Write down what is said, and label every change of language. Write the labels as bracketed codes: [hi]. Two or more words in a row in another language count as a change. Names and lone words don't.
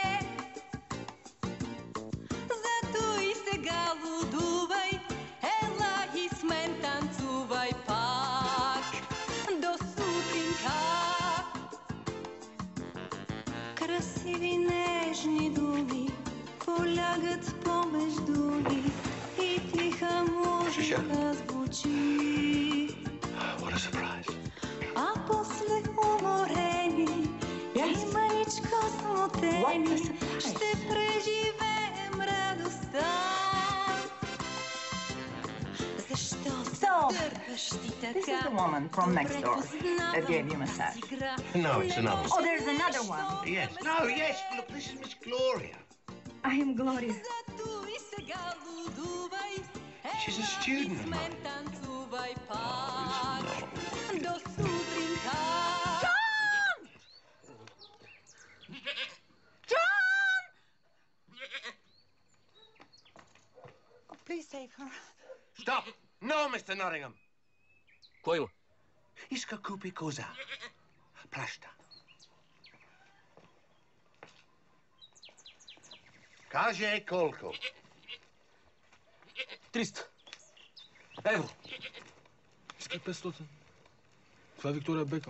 [bg] Зато и сега лудувай, ела и с мен танцувай пак до сутринта. Красиви нежни думи полягат помежду ни и тиха музика звучи. [en] What a surprise. [bg] А после уморени и мъничко смутени ще преживеем радостта. Защо се дърпаш ти така? [en] This is the woman from next door that gave you a massage. No, it's another one. Oh, there's another one. Yes. No, yes. Look, this is Miss Gloria. [bg] любим, Глория. Зато и сега лудувай. [en] She's a student of mine. [bg] Танцувай пак до сутринта. [en] Please save her. Stop! No, Mr. Nottingham! [bg] Кой има? Иска купи коза. Плаща. Каже колко. 300 евро. Иска 500. Това е Виктория Бекъм.